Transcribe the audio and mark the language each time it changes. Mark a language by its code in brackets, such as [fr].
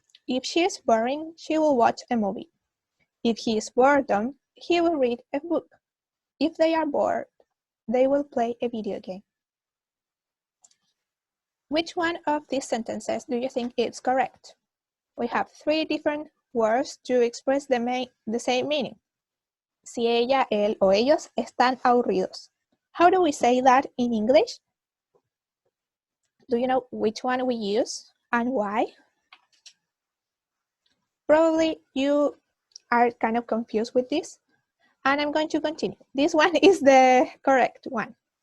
[en] If she is boring, she will watch a movie. If he is boredom, he will read a book. If they are bored, they will play a video game. Which one of these sentences do you think is correct? We have 3 different words to express the same meaning. [es] Si ella, él o ellos están aburridos. [en] How do we say that in English? Do you know which one we use and why? Probably you are kind of confused with this, and I'm going to continue. This one is the correct one.